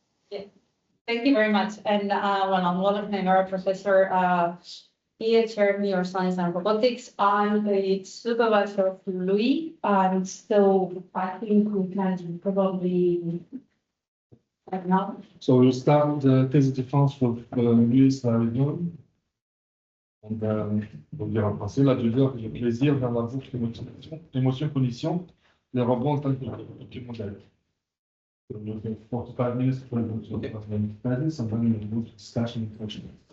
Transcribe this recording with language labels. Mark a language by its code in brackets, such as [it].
[en] Yeah. Thank you very much. And well, I'm Lola, I'm a professor here at Neuroscience and Robotics. I'm the supervisor of Louis, and so I think we can probably now. So we'll start the [fr] thèse de défense [en] with L'Haridon. [fr] Donc, pour dire en français, la douleur, le plaisir dans la boucle émotion-cognition, les robots en tant que modèle. [en] So 45 minutes for the presence and then we'll move to discussion and questions.